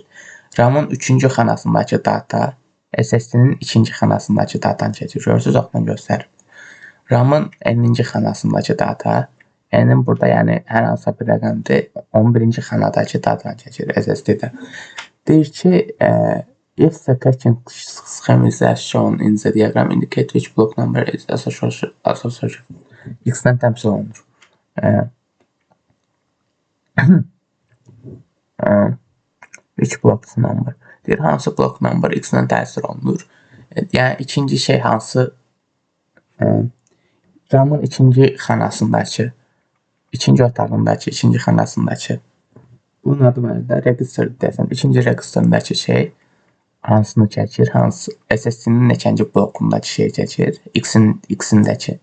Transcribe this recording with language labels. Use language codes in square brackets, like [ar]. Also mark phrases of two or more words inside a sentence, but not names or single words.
[az] RAM-ın 3-cü xanasındakı data SSD-nin 2-ci xanasındakı datanı çəkir. Görürsünüz, oxdan göstərir. RAM-ın 50-ci xanasındakı data, N-in burada yəni hər hansısa bir rəqəmdir, 11-ci xanadakı datanı çəkir SSD-də. Deyir ki, [en] if the caching scheme is as shown in the diagram, indicate which block number is associated [az] X-dən təmsil olunur. [en] Which block number? [az] Deyir, hansı [en] block number [az] X-dən təsir olunur? Yəni, ikinci şey hansı? RAM-ın ikinci xanasındakı, ikinci otağındakı, ikinci xanasındakı, bunun adı mənədə register deyəsən, ikinci registerindəki şey hansını çəkir, hansı SSD-nin neçənci blokundakı şey çəkir, X-indəki.